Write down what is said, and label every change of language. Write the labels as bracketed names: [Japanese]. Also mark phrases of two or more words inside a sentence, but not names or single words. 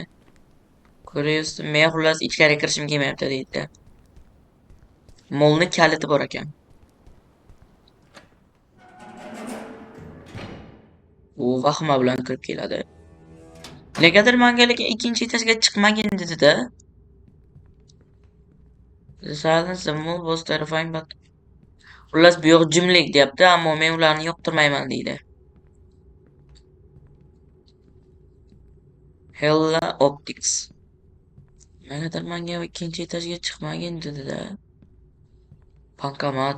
[Uzbek] Ko'ryapsiz, men xullas ichkariga kirishim kelmayapti deydi. Molni kaliti bor ekan. U vahima bilan kirib keladi. Negadir menga lekin ikkinchi etajga chiqmagin dedi-da. [English] The silence the mall was terrifying but [Uzbek] xullas bu yoq jimlik deyapti, ammo men ularni yoqtirmayman deydi. Hella Optics. Negadir menga ikkinchi etajga chiqmagin dedi-da. Bankomat.